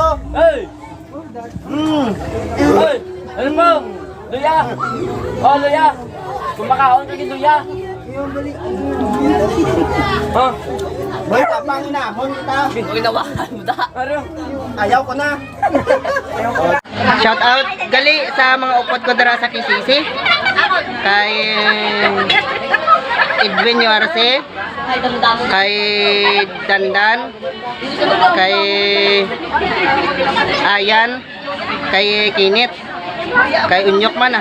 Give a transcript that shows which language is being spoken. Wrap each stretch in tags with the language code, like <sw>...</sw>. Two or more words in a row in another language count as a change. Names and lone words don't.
<tl>Hey! Hoy! Ano po? Luya!</tl> <hil>Oh, luya! Kumakaon ka kay luya! Oh!</hil> <tl>Boy, tapang, hinahamon kita.</tl> <hil>Ginawakan mo ta! Ano?</hil> <tl>Ayaw ko na.</tl> <en>Shout out</en> <hil>gali sa mga upod ko dara sa Kisisi. Kay Edwin Yuarse, kay Dandan, kay Ayan, kay Kinit, kay Unyok man ah.</hil>